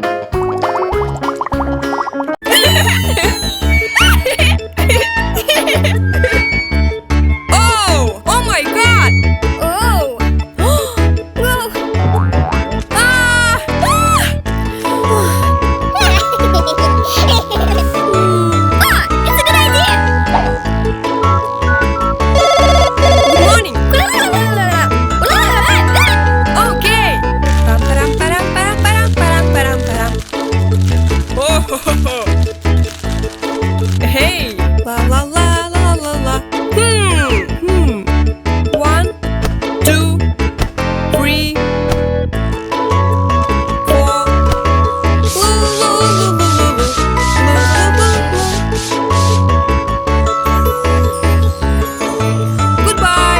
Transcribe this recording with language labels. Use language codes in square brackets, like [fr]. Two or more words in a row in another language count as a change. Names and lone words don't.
[en] Oh! Oh my God! Oh! Whoa! Ah! Ah! It's a good idea! Good morning! Okay! Pam-param-param-param-param-param-param-param. Oh, ho, ho, ho. Hey! La la la la la la. 1, 2, 3, 4. Goodbye.